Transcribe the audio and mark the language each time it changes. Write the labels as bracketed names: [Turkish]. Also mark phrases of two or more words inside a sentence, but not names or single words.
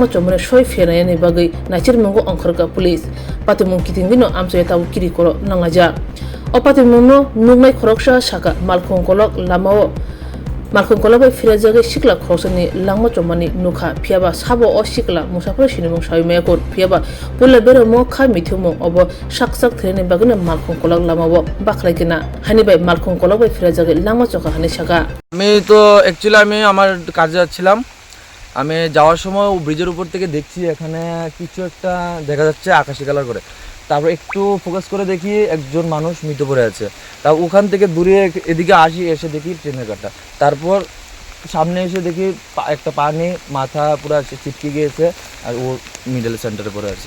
[Kok Borok] chomre soi fenayani bagai nachir mungo angkharka police patumung kitingdino amsai tabu kiri koro nangaja opati mungo nugnai khoroksa saka malkhungkolok lamao Malkhungkolok bai firajagai sikla khosani langma chomani nukha phiaba sabo o sikla musafir sinimung sawi mayakor phiaba pula bero mo kha mithumo obo saksak threne bagna malkhungkolok lamabo bakhraikena hani bai malkhungkolok bai firajagai langma chokha hani saka [Bangla] আমি তো অ্যাকচুয়ালি আমি আমার কাজে যাচ্ছিলাম আমি যাওয়ার সময় ব্রিজের উপর থেকে দেখছি এখানে কিছু একটা দেখা যাচ্ছে আকাশি কালার করে তারপর একটু ফোকাস করে দেখি একজন মানুষ মৃত পড়ে আছে তা ওখান থেকে দূরে এদিকে আসি এসে দেখি ট্রেনের কাটা তারপর সামনে এসে দেখি একটা পানি মাথা পুরো চিপকে গিয়েছে আর ও মিডল সেন্টারে পড়ে আছে